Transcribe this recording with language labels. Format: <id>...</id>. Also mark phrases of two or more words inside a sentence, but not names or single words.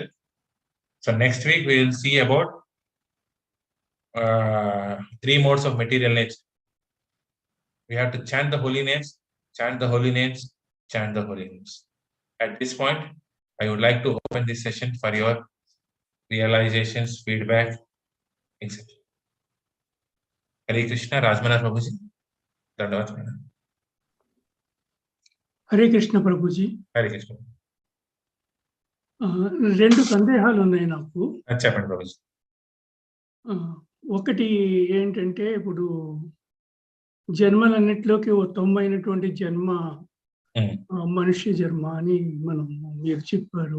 <en>So next week we will see about 3 modes of material nature. We have to chant the holy names, chant the holy names, chant the holy names. At this point, I would like to open this session for your realizations, feedback, etc. Hare Krishna, Rajmana Prabhuji. Dandavat Madam.</en> <te>హరే కృష్ణ ప్రభుజీ. Hare Krishna. 2 సందేహాలు ఉన్నాయి నాకు. చెప్పండి ప్రభుజీ. ఒకటి ఏంటంటే, ఇప్పుడు జన్మలన్నిటిలోకి ఉత్తమమైనటువంటి జన్మ మనుష్య జన్మ అని మీరు చెప్పారు.</te>